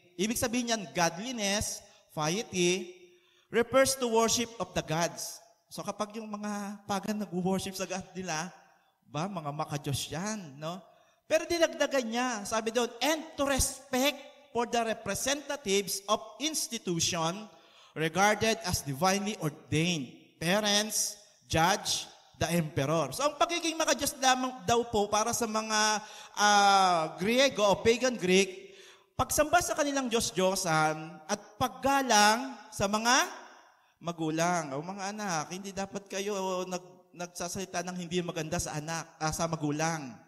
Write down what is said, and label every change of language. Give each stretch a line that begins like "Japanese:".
Filipino: Ibig sabihin niyan,
English: godliness, piety, refers to worship of the gods.
Filipino: So kapag yung mga pagan nag-worship sa God nila, mga makadiyos yan, no? Pero dinagdagan niya, sabi doon,
English: and to respect for the representatives of institution regarded as divinely ordained, parents, judge, the emperor.
Filipino: So ang pagiging makadiyos lamang daw po para sa mga Griego o pagan Greek, pagsamba sa kanilang Diyos-Diyosan at paggalang sa mga magulang o mga anak. Hindi dapat kayo nagsasalita ng hindi maganda sa anak, sa magulang.